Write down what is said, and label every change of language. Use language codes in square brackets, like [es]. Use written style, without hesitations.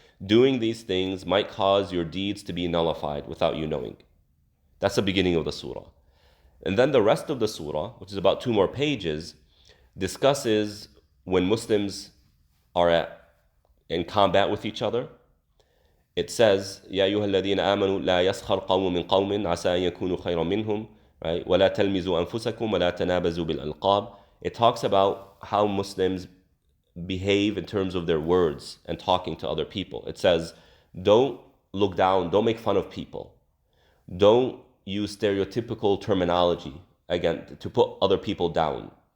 [en] Doing these things might cause your deeds to be nullified without you knowing. That's the beginning of the surah. And then the rest of the surah, which is about 2 more pages, discusses when Muslims are in combat with each other. It says, [ar] يَا أَيُّهَا الَّذِينَ آمَنُوا لَا يَسْخَرْ قَوْمٌ مِّن قَوْمٍ عَسَىٰ أَن يَكُونُوا خَيْرًا مِّنْهُمْ, [en] right? [ar] وَلَا تَلْمِزُوا أَنفُسَكُمْ وَلَا تَنَابَزُوا بِالْأَلْقَابِ. [en] it talks about how Muslims behave in terms of their words and talking to other people. It says, don't look down, don't make fun of people. Don't use stereotypical terminology, again, to put other people down.